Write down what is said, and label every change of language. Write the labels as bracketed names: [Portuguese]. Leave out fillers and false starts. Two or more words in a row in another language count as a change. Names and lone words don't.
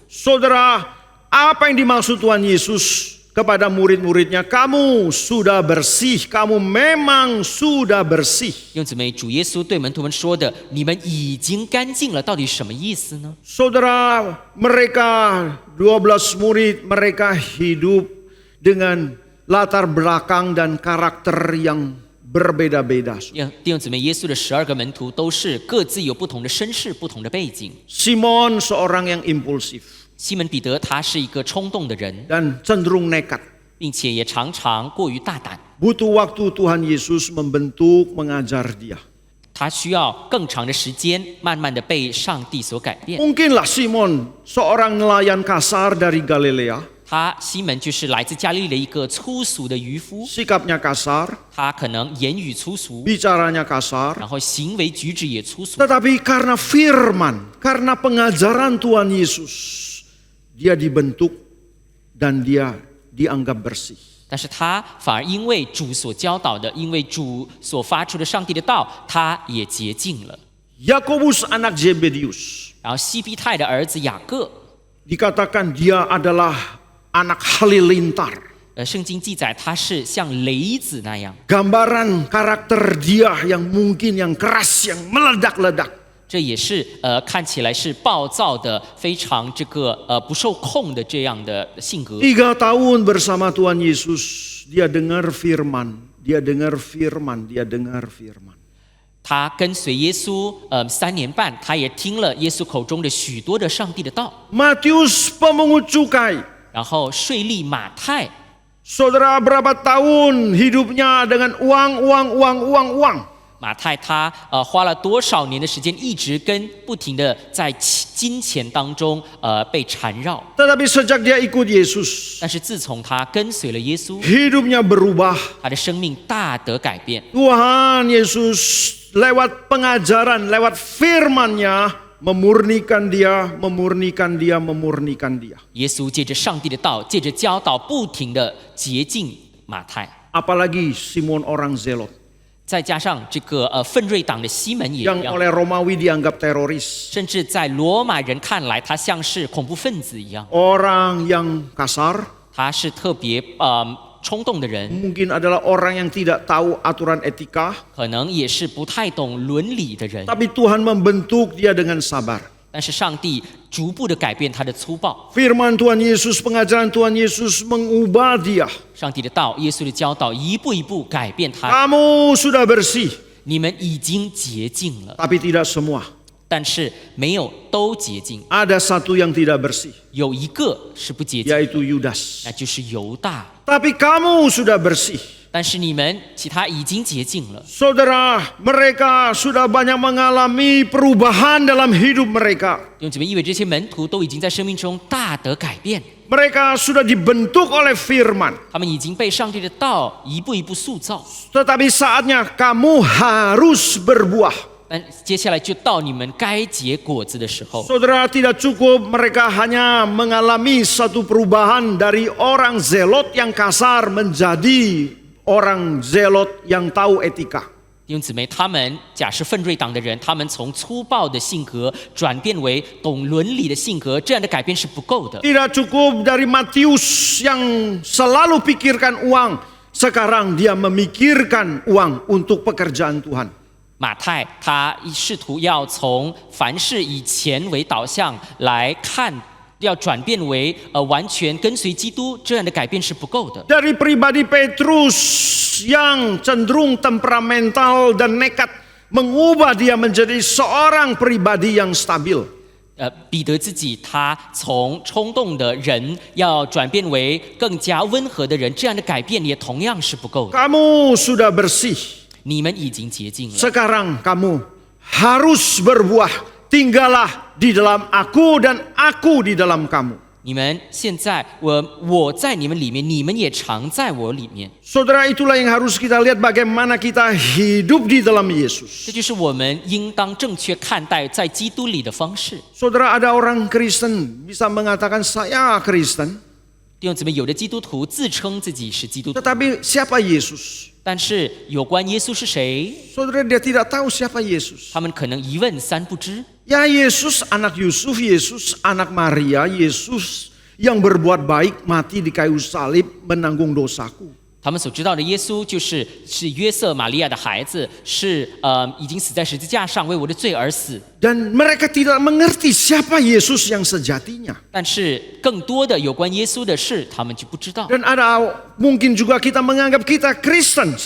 [Indonesian] Saudara, apa yang dimaksud Tuhan Yesus kepada murid-muridnya? Kamu sudah bersih, kamu memang sudah bersih. [Chinese] 弟兄姊妹，主耶稣对门徒们说的“你们已经干净了”，到底什么意思呢？ [Indonesian] Saudara, mereka 12 murid, mereka hidup dengan latar belakang dan karakter yang berbeda-beda. [Chinese] 弟兄姊妹，耶稣的12个门徒都是各自有不同的身世、不同的背景。 [Indonesian] Simon seorang yang impulsif [Chinese] 西门彼得他是一个冲动的人， [Indonesian] dan cenderung nekat. [Chinese] 并且也常常过于大胆。 [Indonesian] Butuh waktu Tuhan Yesus membentuk, mengajar dia. [Chinese] 他需要更长的时间，慢慢的被上帝所改变。 [Indonesian] Mungkinlah Simon seorang nelayan kasar dari Galilea, [Chinese] 西门就是来自加利利的一个粗俗的渔夫， [Indonesian] sikapnya kasar, [Chinese] 他可能言语粗俗， [Indonesian] bicaranya kasar. [Chinese] 然后行为举止也粗俗。 [Indonesian] Tetapi karena firman, karena pengajaran Tuhan Yesus, dia dibentuk dan dia dianggap bersih. [Chinese] 但是他反而因为主所教导的，因为主所发出的上帝的道，他也洁净了。 [Indonesian] Yakobus anak Zebedius, [Chinese] 然后西庇太的儿子雅各， [Indonesian] dikatakan dia adalah anak halilintar. [Chinese] 圣经记载他是像雷子那样， [Indonesian] Gambaran karakter dia yang mungkin yang keras, yang meledak-ledak. [Chinese] 这也是看起来是暴躁的，非常不受控的这样的性格。 [Indonesian] 3 tahun bersama Tuhan Yesus, dia dengar firman, dia dengar firman, dia dengar firman. [Chinese] 他跟随耶稣3年半，他也听了耶稣口中的许多的上帝的道。 [Indonesian] Matius pemungut cukai, [Chinese] 然后税吏马太， [Indonesian] saudara berapa tahun hidupnya dengan uang. [Chinese] 马太他花了多少年的时间，一直不停的在金钱当中被缠绕。 [Indonesian] Tetapi sejak dia ikut Yesus, [Chinese] 但是自从他跟随了耶稣， [Indonesian] hidupnya berubah. [Chinese] 他的生命大得改变。 [Indonesian] Tuhan Yesus lewat pengajaran, lewat firman-Nya memurnikan dia. [Chinese] 耶稣借着上帝的道，借着教导，不停的洁净马太。 [Indonesian] Apalagi Simon orang Zelot [Chinese] 再加上奋锐党的西门也一 [Indonesian] yang [Chinese] 样， [Indonesian] oleh Romawi dianggap teroris. [Chinese] 甚至在罗马人看来，他像是恐怖分子一样。 [Indonesian] Orang yang kasar, [Chinese] 他是特别冲动的人， [Indonesian] mungkin adalah orang yang tidak tahu aturan etika. [Chinese] 可能也是不太懂伦理的人。 [Indonesian] Tapi Tuhan membentuk dia dengan sabar. [Chinese] 但是上帝逐步的改变他的粗暴， [Indonesian] Firman Tuhan Yesus, pengajaran Tuhan Yesus mengubah dia. [Chinese] 上帝的道，耶稣的教导，一步一步改变他。 [Indonesian] Kamu sudah bersih, [Chinese] 你们已经洁净了， [Indonesian] tapi tidak semua. [Chinese] 但是没有都洁净， [Indonesian] Ada satu yang tidak bersih, [Chinese] 有一个是不洁净， [Indonesian] yaitu Yudas. [Chinese] 那就是犹大。 [Indonesian] Tapi kamu sudah bersih. [Chinese] 但是你们其他已经洁净了。 [Indonesian] Saudara, mereka sudah banyak mengalami perubahan dalam hidup mereka. [Chinese] 弟兄姊妹，意味这些门徒都已经在生命中大得改变， [Indonesian] Mereka sudah dibentuk oleh firman. [Chinese] 他们已经被上帝的道一步一步塑造。 [Indonesian] Tetapi saatnya kamu harus berbuah. [Chinese] 但接下来就到你们该结果子的时候。 [Indonesian] Saudara, tidak cukup mereka hanya mengalami satu perubahan dari orang zelot yang kasar menjadi orang zelot yang tahu etika. [Chinese] 弟兄姊妹，他们假是奋锐党的人，他们从粗暴的性格转变为懂伦理的性格，这样的改变是不够的。 [Indonesian] Tidak cukup dari Matius yang selalu pikirkan uang. Sekarang dia memikirkan uang untuk pekerjaan Tuhan. [Chinese] 马太他试图要从凡事以钱为导向来看，要转变为完全跟随基督，这样的改变是不够的。 [Indonesian] Dari pribadi Petrus yang cenderung temperamental dan nekat, mengubah dia menjadi seorang pribadi yang stabil. [Chinese] 彼得自己他从冲动的人要转变为更加温和的人，这样的改变也同样是不够的。 [Indonesian] Kamu sudah bersih. [Chinese] 你们已经洁净了， [Indonesian] Sekarang kamu harus berbuah. Tinggallah di dalam aku dan aku di dalam kamu. [Chinese] 你们现在我在你们里面，你们也常在我里面。 [Indonesian] Saudara, itulah yang harus kita lihat bagaimana kita hidup di dalam Yesus. [Chinese] 这就是我们应当正确看待在基督里的方式。 [Indonesian] Saudara, ada orang Kristen bisa mengatakan saya Kristen, [Chinese] 弟兄姊妹，有的基督徒自称自己是基督徒， [Indonesian] tetapi siapa Yesus? [Chinese] 但是有关耶稣是谁， [Indonesian] Saudara, dia tidak tahu siapa Yesus. [Chinese] 他们可能一问三不知。 [Indonesian] Ya, Yesus anak Yusuf, Yesus anak Maria, Yesus yang berbuat baik, mati di kayu salib, menanggung dosaku. [Chinese] 他们所知道的耶稣是约瑟玛利亚的孩子，是已经死在十字架上为我的罪而死。 [Indonesian] Dan mereka tidak mengerti siapa Yesus yang sejatinya. [Chinese] 但是更多的有关耶稣的事，他们就不知道。 [Indonesian] Dan ada mungkin juga kita menganggap kita Kristen.